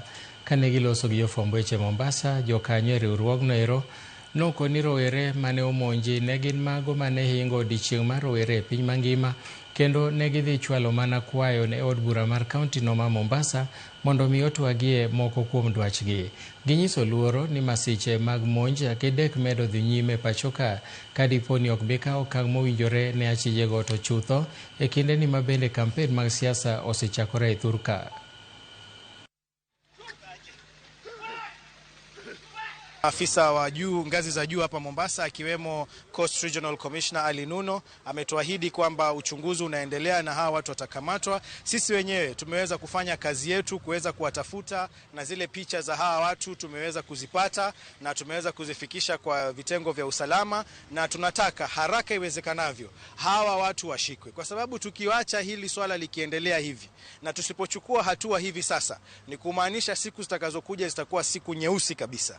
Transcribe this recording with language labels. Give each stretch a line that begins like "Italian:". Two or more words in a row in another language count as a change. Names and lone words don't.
Luo (Kenya and Tanzania): Kane giloso gi jofwamb weche Mombasa, jokanyo e riwruogno ero nokoni ni rowere mane omonji ne gin mago mane hingo odiechieng' mar rowere e piny mangima, kendo ne gidhi chwalo mana kwayo ne od bura mar kaunti no ma Mombasa mondo mi otwagie moko kuom dwachgi. Ginyiso luoro ni masiche mag monj akidek medo dhi nyime pachoka ka dipo ni ok bi kawo okang' mowinjore ne achijego to chutho e kinde ni mabende kampen mag siasa osechakore e thurka.
Swahili: Afisa wa juu ngazi za juu hapa Mombasa akiwemo Coast Regional Commissioner Ali Nuno ametuahidi kwamba uchunguzi unaendelea na hawa watu watakamatwa. Sisi wenyewe tumeweza kufanya kazi yetu kuweza kuwatafuta na zile picha za hawa watu tumeweza kuzipata na tumeweza kuzifikisha kwa vitengo vya usalama, na tunataka haraka iwezekanavyo hawa watu washikwe, kwa sababu tukiwacha hili swala likiendelea hivi na tusipochukua hatua hivi sasa ni kumaanisha siku zitakazokuja zitakuwa siku nyeusi kabisa.